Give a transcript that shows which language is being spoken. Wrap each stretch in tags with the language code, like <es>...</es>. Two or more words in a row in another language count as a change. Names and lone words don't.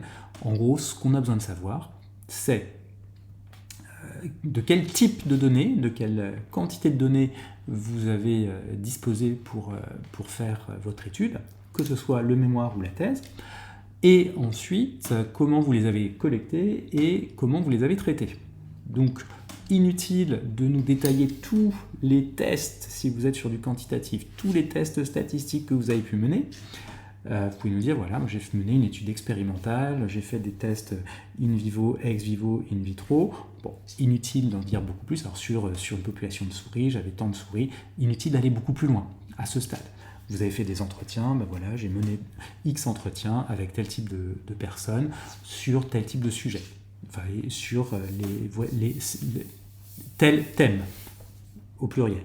<fr>En gros, ce qu'on a besoin de savoir, c'est de quel type de données, de quelle quantité de données vous avez disposé pour faire votre étude, que ce soit le mémoire ou la thèse, et ensuite comment vous les avez collectées et comment vous les avez traitées. Donc inutile de nous détailler tous les tests, si vous êtes sur du quantitatif, tous les tests statistiques que vous avez pu mener. Vous pouvez nous dire, voilà, j'ai mené une étude expérimentale, j'ai fait des tests</fr> <la>in vivo, ex vivo, in vitro.</la> <fr>Bon, inutile d'en dire beaucoup plus. Alors sur une population de souris, j'avais tant de souris, inutile d'aller beaucoup plus loin à ce stade. Vous avez fait des entretiens, ben voilà, j'ai mené X entretiens avec tel type de personnes sur tel type de sujet, enfin, sur tel thème, au pluriel.</fr>